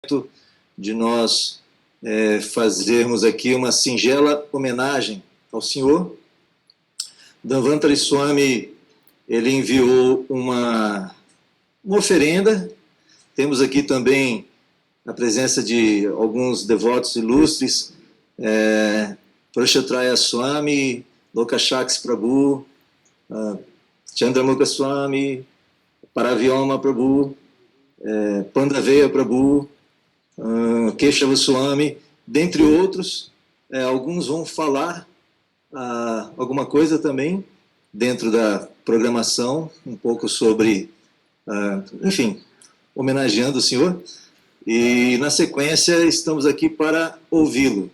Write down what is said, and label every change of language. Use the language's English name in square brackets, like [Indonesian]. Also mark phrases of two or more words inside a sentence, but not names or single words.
[Portuguese] De nós fazermos aqui uma singela homenagem ao senhor. Dhanvantari Swami, ele enviou uma oferenda. Temos aqui também a presença de alguns devotos ilustres, Prashatraya Swami, Lokashaks Prabhu, Chandramukha Swami, Paravyoma Prabhu, Pandaveya Prabhu, Keshava Swami, dentre outros. Alguns vão falar alguma coisa também dentro da programação, um pouco sobre, enfim, homenageando o senhor. E na sequência estamos aqui para ouvi-lo.